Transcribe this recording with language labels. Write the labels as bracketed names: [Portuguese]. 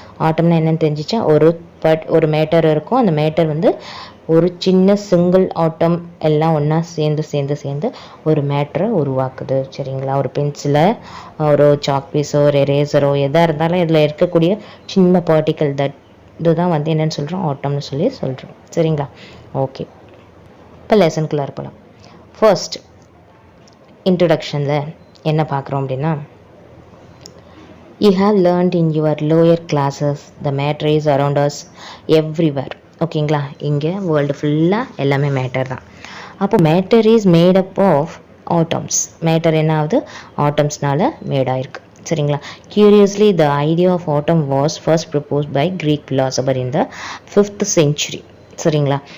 [Tamil] ஆட்டம்னா என்னென்னு தெரிஞ்சிச்சா, ஒரு மேட்டர் இருக்கும், அந்த மேட்டர் வந்து ஒரு சின்ன சிங்கிள் ஆட்டம் எல்லாம் ஒன்றா சேர்ந்து ஒரு மேட்டரை உருவாக்குது. சரிங்களா? ஒரு பென்சிலை, ஒரு சாக் பீஸோ, ஒரு எரேசரோ, எதாக இருந்தாலும் இதில் இருக்கக்கூடிய சின்ன பார்ட்டிக்கல் இதுதான் வந்து என்னென்னு சொல்கிறோம், ஆட்டம்னு சொல்கிறோம். சரிங்களா? ஓகே, இப்போ லெசனுக்குள்ளே இருக்கலாம். ஃபர்ஸ்ட் இன்ட்ரடக்ஷனில் என்ன பார்க்குறோம் அப்படின்னா, [English] you have learned in your lower classes the matter is around us everywhere. [Tamil] ஓகேங்களா? இங்கே வேர்ல்டு ஃபுல்லாக எல்லாமே மேட்டர் தான். அப்போ [English] Matter is made up of atoms. [Tamil] Matter என்ன ஆகுது, ஆட்டம்ஸ்னால மேடாயிருக்கு. சரிங்களா? [English] Curiously the idea of atom was first proposed by Greek philosopher in the 5th century. [Tamil] சரிங்களா?